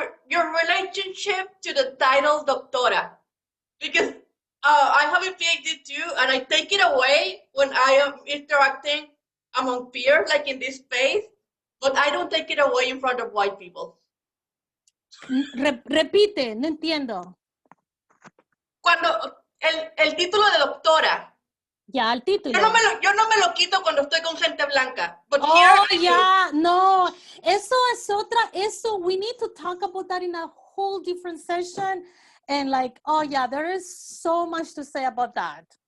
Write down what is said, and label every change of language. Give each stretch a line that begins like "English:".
English: Your relationship to the title doctora, because I have a PhD too, and I take it away when I am interacting among peers, like in this space, but I don't take it away in front of white people.
Spanish: Repite, no entiendo. Cuando el título de doctora. Ya, el título. Yo no me lo quito cuando estoy con gente blanca.
English: But
Spanish: no. Eso es otra.
English: We need to talk about that in a whole different session. And like, there is so much to say about that.